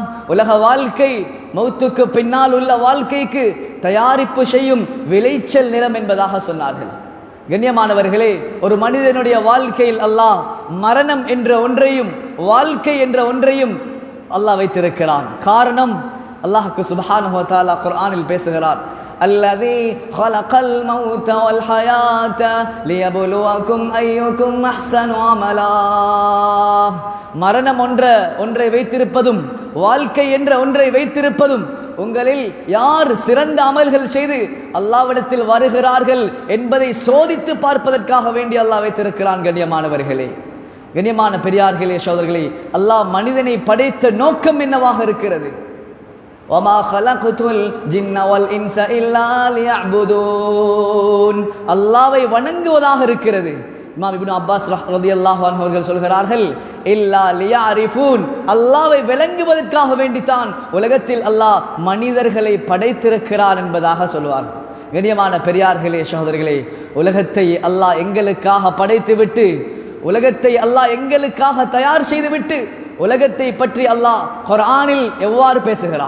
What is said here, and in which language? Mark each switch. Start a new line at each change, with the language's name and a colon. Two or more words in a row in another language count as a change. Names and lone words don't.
Tamil: உலக வாழ்க்கை மௌத்துக்கு பின்னால் உள்ள வாழ்க்கைக்கு தயாரிப்பு செய்யும் விளைச்சல் நிலம் என்பதாக சொன்னார்கள். கண்ணியமானவர்களே, ஒரு மனிதனுடைய வாழ்க்கையில் அல்லாஹ் மரணம் என்ற ஒன்றையும் வாழ்க்கை என்ற ஒன்றையும் அல்லாஹ் வைத்திருக்கிறான். காரணம், அல்லாஹ்வுக்கு
Arabic: سبحانه وتعالى
Tamil: குர்ஆனில் பேசுகிறார்,
Arabic: الذي خلق الموت والحياة ليبلوكم أيكم أحسن عملا.
Tamil: மரணம் ஒன்றை வைத்திருப்பதும் வாழ்க்கை என்ற ஒன்றை வைத்திருப்பதும் உங்களில் யார் சிறந்த அமல்கள் செய்து அல்லாஹ்விடத்தில் வருகிறார்கள் என்பதை சோதித்து பார்ப்பதற்காக வேண்டி அல்லாஹ் வைத்திருக்கிறான். கண்ணியமானவர்களே, கண்ணியமான பெரியார்களே, சகோதரர்களே, அல்லாஹ் மனிதனை படைத்த நோக்கம் என்னவாக இருக்கிறது?
Arabic: وَمَا خَلَقْتُ الْجِنَّ وَالْإِنسَ إِلَّا لِيَعْبُدُونَ.
Tamil: அல்லாஹ்வை வணங்குவதாக இருக்கிறது. இமாம் இப்னு அப்பாஸ்
Arabic: رضي الله عنه
Tamil: அவர்கள் சொல்கிறார்கள்,
Arabic: إلا ليعرفون.
Tamil: அல்லாஹ்வை விளங்குவதற்காக வேண்டித்தான் உலகத்தில் அல்லாஹ் மனிதர்களை படைத்திருக்கிறான் என்பதாக சொல்வார். கண்ணியமான பெரியார்களே, சகோதரர்களே, உலகத்தை அல்லாஹ் எங்களுக்காக படைத்துவிட்டு உலகத்தை அல்லாஹ் எங்களுக்காக தயார் செய்துவிட்டு உலகத்தை பற்றி அல்லாஹ் குர்ஆனில் எவ்வாறு பேசுகிறான்?